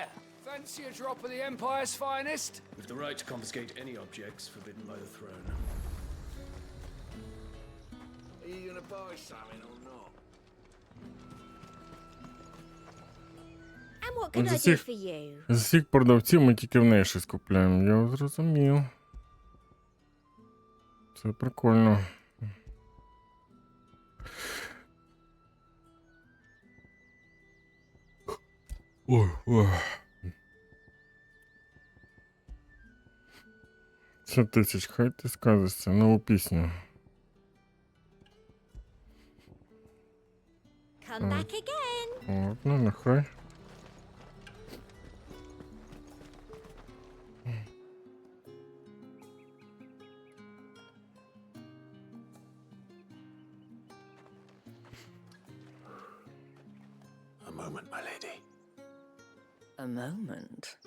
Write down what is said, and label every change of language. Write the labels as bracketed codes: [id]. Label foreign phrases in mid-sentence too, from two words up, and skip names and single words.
[en] Fancy a drop of the Empire's finest? With the right to confiscate any objects forbidden by the throne. Are you gonna buy something or not? And what can [uk] З [en] I do [uk] усіх, [en] for you? [uk] з усіх продавців ми тільки в неї щось купляємо. Я зрозумів. Це прикольно. Ой, ой. 100 тисяч, хай ти сказишся, нову пісню. [en] Come back again. [uk] От, ну нехай. [en] A moment, my lady. A moment?